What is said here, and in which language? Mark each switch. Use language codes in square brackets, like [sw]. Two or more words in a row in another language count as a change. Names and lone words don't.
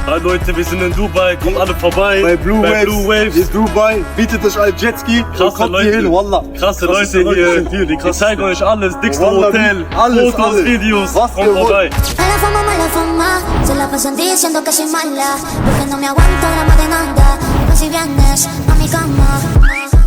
[de] Hi Leute, wir sind in Dubai, kommt alle vorbei. Bei Blue Waves in Dubai, bietet euch ein Jetski und Krasse kommt Leute. hier hin, wallah. Krasse Leute hier. Ich zeige euch alles, dickste Wallah, Hotel, alles, Fotos, alles. Videos, Was kommt ihr wollt. vorbei. [es] Mala fama, se la pasan diciendo que soy mala, porque no me aguanto la más de nada, y pues si vienes a mi cama.